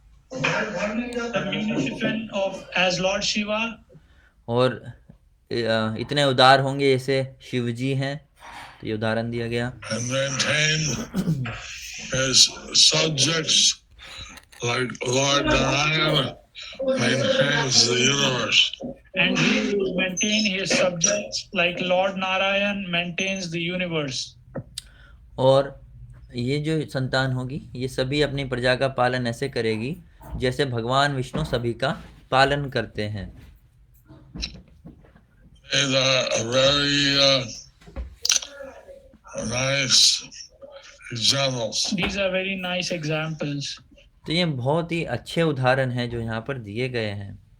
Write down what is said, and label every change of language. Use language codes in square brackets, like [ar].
[en] The munificent of as Lord Shiva. [hi] और इतने उदार होंगे जैसे शिव जी हैं. तो ये उदाहरण दिया गया. [en] And maintain his subjects like Lord Narayana maintains the universe. And he will maintain his subjects like Lord Narayan maintains the universe. [hi] और ये जो संतान होगी ये सभी अपनी प्रजा का पालन ऐसे करेगी जैसे भगवान विष्णु सभी का पालन करते हैं. [en] These are very nice examples. These are very nice examples. [hi] तो ये बहुत ही अच्छे उदाहरण हैं जो यहाँ पर दिए गए हैं.